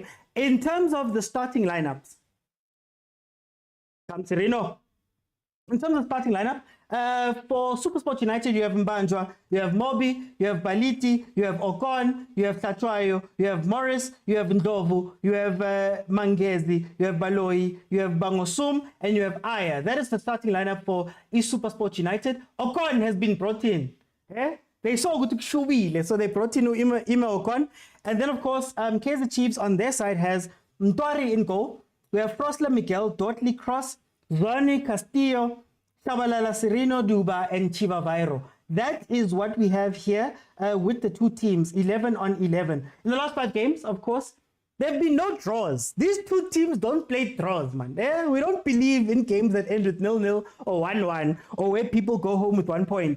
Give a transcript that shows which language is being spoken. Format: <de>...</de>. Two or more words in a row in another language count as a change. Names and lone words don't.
<en>In terms of the starting lineups, in terms of starting lineup, for Supersport United, you have Mbanjwa, you have Mobi, you have Baliti, you have Okon, you have Tatwayo, you have Morris, you have Ndovu, you have Mangezi, you have Baloi, you have Bangosum, and you have Aya. That is the starting lineup for Supersport United. Okon has been brought in. They saw good Shubile, so they brought in Ima Okon. And then, of course, Kaizer Chiefs on their side has Mtwari in goal. We have Frosler Miguel, Dotley Cross, Zwane Castillo, Shabalala Sereno Duba, and Chiva Vairo. That is what we have here with the two teams, 11 on 11. In the last 5 games, of course, there have been no draws. These two teams don't play draws, man. We don't believe in games that end with 0-0 or 1-1 or where people go home with 1 point.</en>